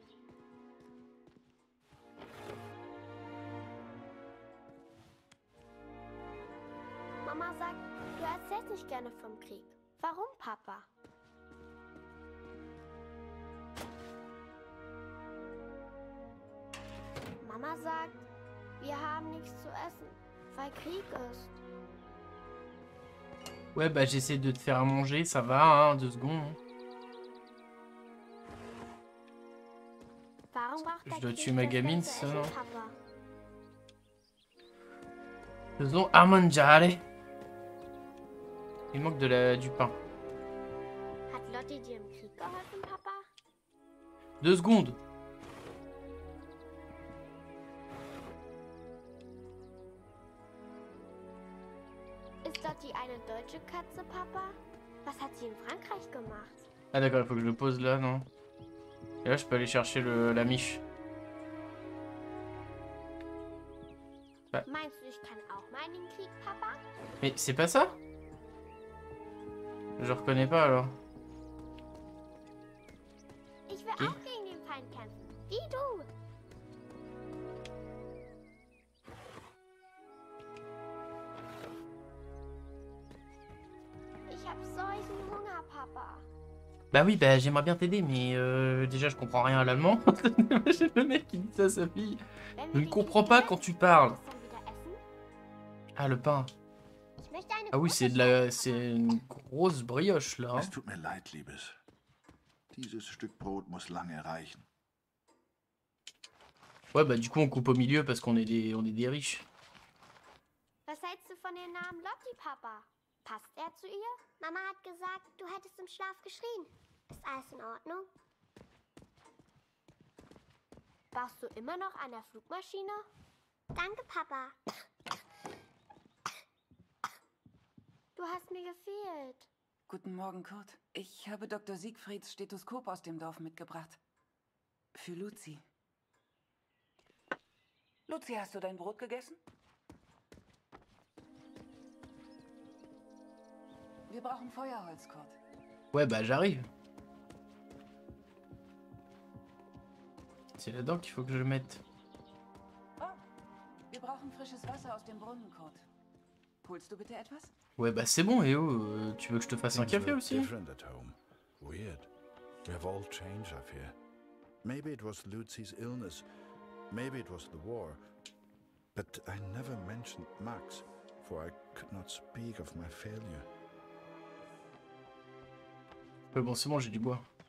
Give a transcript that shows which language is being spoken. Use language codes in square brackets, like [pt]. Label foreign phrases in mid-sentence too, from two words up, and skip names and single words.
[de] Mama sagt, du erzählst nicht gerne vom Krieg. Warum, Papa? Mama sagt, wir haben nichts zu essen, weil Krieg ist. [fr] Ouais, bah j'essaie de te faire à manger, ça va, hein, 2 secondes. [de] Warum braucht [fr] Je [de] der [fr] dois [de] Krieg [fr] tuer ma [de] das [fr] gamine, [de] ganze [fr] c'est ça, [de] Essen, [fr] non? [de] Papa? [fr] Faisons à mangiare. Il manque du pain. [de] Hat Lotti dir im Krieg geholfen, Papa? [fr] 2 secondes. [de] Ist Lotti eine deutsche Katze, Papa? Was hat sie in Frankreich gemacht? [fr] Ah d'accord, il faut que je le pose là, non? Et là, je peux aller chercher la miche. Bah. [de] Meinst du, ich kann auch mal in den Krieg, Papa? [fr] Mais c'est pas ça? Je reconnais pas alors. [de] Ich will auch gegen den Feind kämpfen. Wie du. Ich hab solchen Hunger, Papa. [fr] Bah oui, bah j'aimerais bien t'aider, mais déjà je comprends rien à l'allemand. J'ai le mec qui dit ça à sa fille. Je ne comprends pas quand tu parles. Ah, le pain. Ah oui, c'est une grosse brioche là. [de] Es tut mir leid, Liebes. Dieses Stück Brot muss lange reichen. [fr] Ouais, bah du coup on coupe au milieu parce qu'on est des riches. [de] Was hältst du von dem Namen Lotti, Papa? Passt er zu ihr? Mama hat gesagt, du hättest im Schlaf geschrien. Ist alles in Ordnung? Baust du immer noch an der Flugmaschine? Danke, Papa. Du hast mir gefehlt. Guten Morgen, Kurt. Ich habe Dr. Siegfrieds Stethoskop aus dem Dorf mitgebracht. Für Lucy. Lucy, hast du dein Brot gegessen? Wir brauchen Feuerholz, Kurt. [fr] Ouais, bah j'arrive. C'est là-dedans qu'il faut que je le mette. [de] Oh, wir brauchen frisches Wasser aus dem Brunnen, Kurt. Holst du bitte etwas? [fr] Ouais, bah c'est bon, et oh, tu veux que je te fasse un café aussi? [en] Different at home. Weird. We have all changed, I fear. Maybe it was Lucy's illness. Maybe it was the war. But I never mentioned Max, for I could not speak of my failure. [fr] Ouais, bon, c'est bon, j'ai du bois.